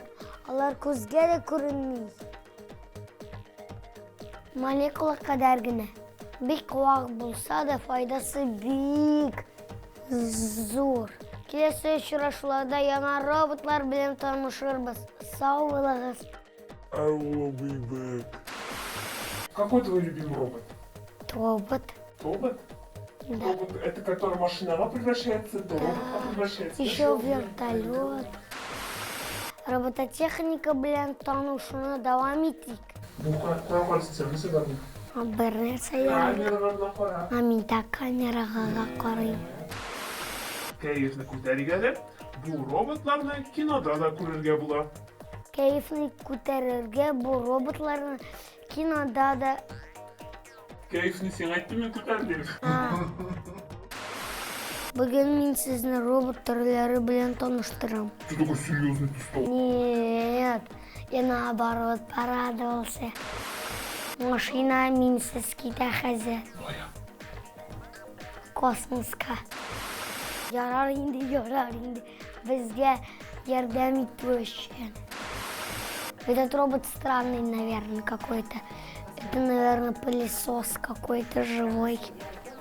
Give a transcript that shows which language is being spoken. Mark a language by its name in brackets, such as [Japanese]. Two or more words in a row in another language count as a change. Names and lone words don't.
[Tatar] Алар күзгә дә күренми. Молекула кадәр генә. Бик вак булса да файдасы бик зур. Киләсе очрашуларда яңа роботлар белән танышырбыз. Сау булыгыз. [English] I will be back. [Russian] Какой твой любимый робот? Робот. Робот? Да. Робот это который машинага превращается, то робота превращается. Еще вертолет. [Tatar] Робототехника белән танышуны дәвам итик. Bu кайсы нәрсә бар? Бер нәрсә яңа. Камераларына кара. Мин дә камерага карыйм. Кәефне күтәргәле, бу роботларны кинода да күрергә була. Кәефне күтәрергә бу роботларны кинода да. Кәефне син әйттеме күтәрдең? Бүген мин сезне робот төрләре белән таныштырам. [Russian] Ты такой серьезный ты стал. Нет, я наоборот порадовался. [Tatar] Машина минсез китә хәзер. Космоска. Ярар инде. Безгә ярдәм итү өчен. [Russian] Этот робот странный, наверное, какой-то. Это, наверное, пылесос какой-то живой.